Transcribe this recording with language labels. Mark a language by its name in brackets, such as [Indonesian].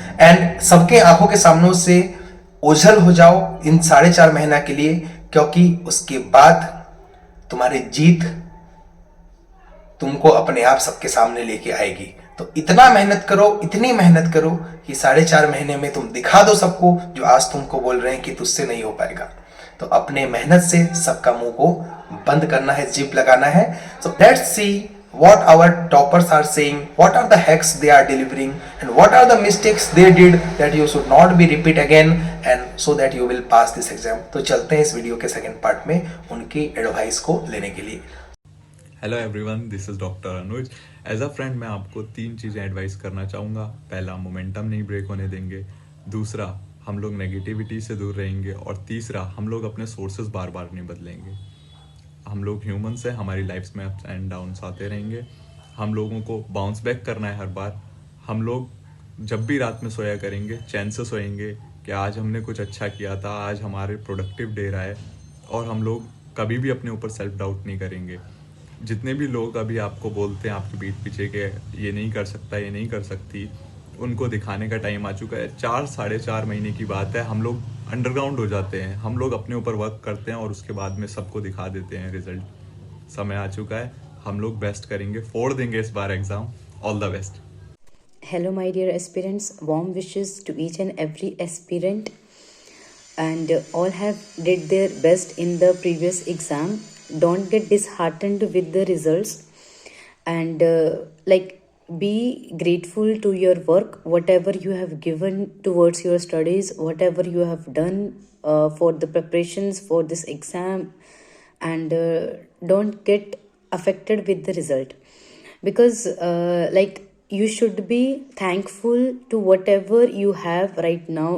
[Hindi] and सबके आंखों के सामने से ओझल हो जाओ इन 4.5 महीना के लिए, क्योंकि उसके बाद तुम्हारी जीत तुमको अपने आप सबके सामने लेके आएगी. तो इतना मेहनत करो, इतनी मेहनत करो कि 4.5 महीने में तुम दिखा दो सबको जो आज तुमको बोल रहे हैं कि तुझसे नहीं हो पाएगा. तो अपने मेहनत से सबका मुंह को बंद करना है, जिप लगाना है. [English] So let's see what our toppers are saying, what are the hacks they are delivering, and what are the mistakes they did that you should not be repeat again, and so that you will pass this exam. [Hindi] तो चलते हैं इस video के second part में उनकी advice को लेने के लिए. [English] Hello everyone, this is doctor Anuj. As a friend [Hindi] मैं आपको 3 चीज़ें एडवाइस करना चाहूँगा. पहला, मोमेंटम नहीं ब्रेक होने देंगे. दूसरा, हम लोग नेगेटिविटी से दूर रहेंगे. और तीसरा, हम लोग अपने सोर्सेज बार बार नहीं बदलेंगे. हम लोग ह्यूमंस हैं, हमारी लाइफ्स में अप्स एंड डाउन्स आते रहेंगे. हम लोगों को बाउंस बैक करना है हर बार. हम लोग जब भी रात में सोया करेंगे चैन से सोएंगे कि आज हमने कुछ अच्छा किया था, आज हमारे प्रोडक्टिव डे रहा है. और हम लोग कभी भी अपने ऊपर सेल्फ डाउट नहीं करेंगे. जितने भी लोग अभी आपको बोलते हैं आपके पीठ पीछे के ये नहीं कर सकता, ये नहीं कर सकती, उनको दिखाने का टाइम आ चुका है. 4-4.5 महीने की बात है, हम लोग अंडरग्राउंड हो जाते हैं. हम लोग अपने ऊपर वर्क करते हैं और उसके बाद में सबको दिखा देते हैं रिजल्ट. समय आ चुका है, हम लोग बेस्ट करेंगे, फोड़ देंगे इस बार exam. [English] All the best. Hello, my dear aspirants. Warm wishes to each and every aspirant, and all have did their best in the previous exam. Don't get disheartened with the results, and be grateful to your work, whatever you have given towards your studies, whatever you have done for the preparations for this exam, and don't get affected with the result, because you should be thankful to whatever you have right now.